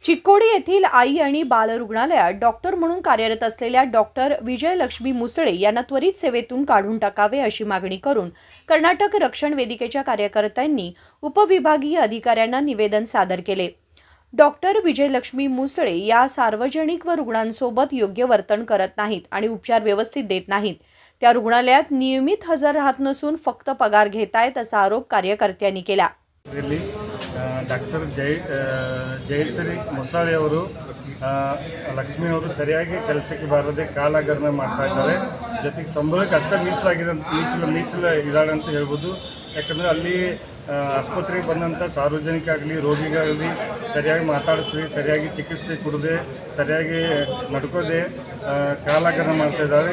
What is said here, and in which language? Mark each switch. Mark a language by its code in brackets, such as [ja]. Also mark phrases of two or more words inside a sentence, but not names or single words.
[mr] चिकोडी येथील आई आणि बाल रुग्णालयात डॉक्टर म्हणून कार्यरत असलेल्या डॉक्टर विजयलक्ष्मी मुसळे यांना त्वरित सेवेतून काढून टाकावे अशी मागणी करून कर्नाटक रक्षण वेदिकेच्या कार्यकर्त्यांनी उपविभागीय अधिकाऱ्यांना निवेदन सादर केले। डॉक्टर विजयलक्ष्मी मुसळे या सार्वजनिक व रुग्णांसोबत योग्य वर्तन करत नाहीत आणि उपचार व्यवस्थित देत नाहीत। त्या रुग्णालयात नियमित हजर राहत नसून फक्त पगार घेतायत असा आरोप कार्यकर्त्यांनी केला। [kn] ಡಾಕ್ಟರ್ ಜಯಶ್ರೀ ಮೊಸಾಳೆ ಅವರು ಲಕ್ಷ್ಮಿ ಅವರು ಸರಿಯಾಗಿ ಕೆಲಸಕ್ಕೆ ಬಾರದೆ ಕಾಲಹರಣ ಮಾಡ್ತಾ ಇದ್ದಾರೆ। ಜೊತೆಗೆ ಸಂಬಳಕ್ಕೆ ಅಷ್ಟೇ ಮೀಸಲಾಗಿದೆ ಮೀಸಲು ಇದ್ದಾಳೆ ಅಂತ ಹೇಳ್ಬೋದು। ಯಾಕಂದರೆ ಅಲ್ಲಿ ಆಸ್ಪತ್ರೆಗೆ ಬಂದಂಥ ಸಾರ್ವಜನಿಕರಾಗಲಿ ರೋಗಿಗಾಗಲಿ ಸರಿಯಾಗಿ ಮಾತಾಡಿಸಿ ಸರಿಯಾಗಿ ಚಿಕಿತ್ಸೆ ಕೊಡದೆ ಸರಿಯಾಗಿ ನಡ್ಕೋದೆ ಕಾಲಹರಣ ಮಾಡ್ತಾ ಇದ್ದಾರೆ।